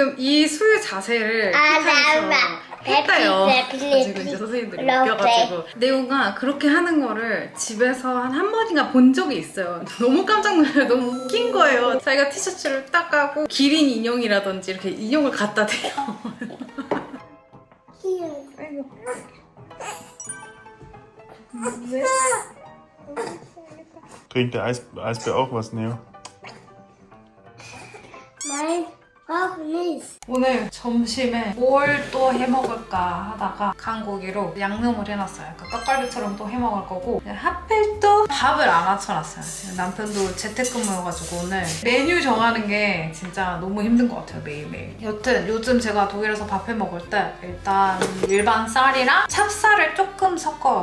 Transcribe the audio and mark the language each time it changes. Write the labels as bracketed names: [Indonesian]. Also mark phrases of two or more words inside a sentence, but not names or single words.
[Korean] 그래서 지금 이 수유 자세를 픽하면서 했대요. Peppy, 가지고 이제 선생님들이 Love 웃겨가지고 네오가 그렇게 하는 거를 집에서 한 번인가 본 적이 있어요. 너무 깜짝 놀라요. 너무 웃긴 거예요. 자기가 티셔츠를 딱 까고 기린 인형이라든지 이렇게 인형을 갖다 대요. [German] Trinkt der Eisbär auch was, Neo? Nein, auch nicht. [Korean] 오늘 점심에 뭘 또 해먹을까 하다가 간고기로 양념을 해놨어요. 그 떡갈비처럼 또 해먹을 거고 하필 또 밥을 안 맞춰놨어요. 남편도 재택근무여가지고 오늘 메뉴 정하는 게 진짜 너무 힘든 것 같아요. 매일매일. 여튼 요즘 제가 독일에서 밥 해먹을 때 일단 일반 쌀이랑 찹쌀을 조금 섞어요.